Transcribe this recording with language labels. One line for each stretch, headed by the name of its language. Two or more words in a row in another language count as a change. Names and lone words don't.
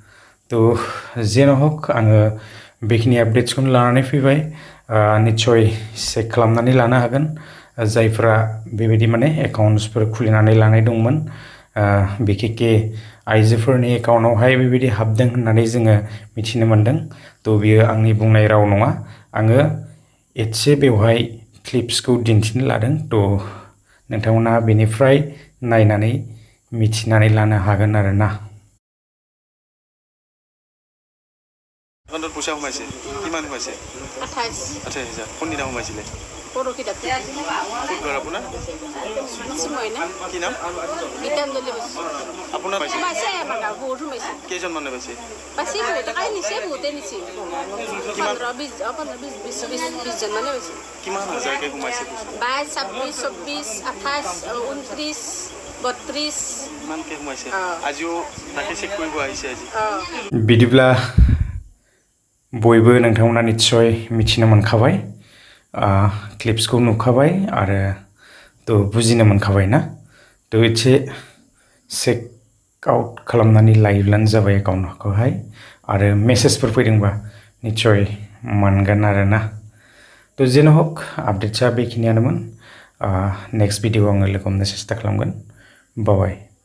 Bodo: थ' जेन' हक आङो बेखिनि आपडेट्सखौनो लानानै फैबाय निस्सय चेक खालामनानै लानो हागोन जायफ्रा बेबायदि माने एकाउन्ट्सफोर खुलिनानै लानाय दंमोन बिखेखे आइजोफोरनि एकाउन्टआवहाय बेबायदि हाबदों होननानै जोङो मिथिनो मोन्दों थ' बियो आंनि बुंनाय राव नङा आङो एसे बेवहाय क्लिप्सखौ दिन्थिनो लादों थ' नोंथांमोना बेनिफ्राय नायनानै मिथिनानै लानो हागोन आरोना
Assamese: একাউণ্টত পইচা সোমাইছে কিমান সোমাইছে 28,000 কোনদিনা সোমাইছিলে পৰহি ৰাতি ক'ত ঘৰ আপোনাৰ কি নাম গীতাঞ্জলি পাইছে আপোনাৰ পাইছে পাইছে আমাৰ গাঁও বহুত সোমাইছে কেইজন মানুহে পাইছে পাইছে বহুতে কাই নিছে বহুতে নিছে 15-20 জন মানে পাইছে কিমান হাজাৰকৈ সোমাইছে 22, 26, 24, 29, 32 ইমানকৈ সোমাইছে আজিও তাকে চেক কৰিব আহিছে আজি
Bodo: बिदिब्ला बयबो नोंथांमोना निस्सय मिथिनो मोनखाबाय क्लिप्सखौ नुखाबाय आरो थ' बुजिनो मोनखाबाय ना थ' एसे
English: check out
Bodo: खालामनानै लायोब्लानो जाबाय एकाउन्टखौहाय आरो मेसेजफोर फैदोंबा निस्सय मोनगोन आरोना थ' जेन' हक आपडेट्सआ बेखिनियानोमोन
English: next video
Bodo: आङो लोगो हमनो सेस्था खालामगोन बाय